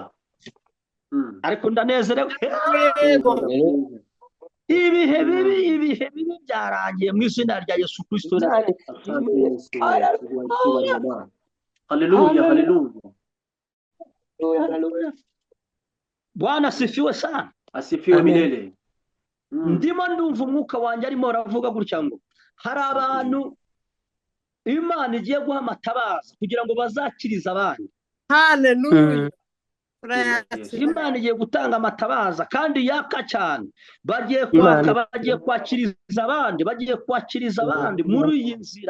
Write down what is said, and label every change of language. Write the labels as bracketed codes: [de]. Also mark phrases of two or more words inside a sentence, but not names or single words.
[rw] Ariko ndanezerewe, ibihe bibi byarangiye mu izina rya Yesu Kristo. Haleluya, haleluya. [sw] Bwana asifiwe sana. Asifiwe milele. [rw] Ndimo ndumva umwuka wanjye arimo aravuga gutya ngo hari abantu Imana igiye guha amatabaza kugira ngo bazakirize abandi. Haleluya. Imana igiye gutanga amatabaza kandi yaka cyane, bagiye kwakiriza abandi muri iyi nzira.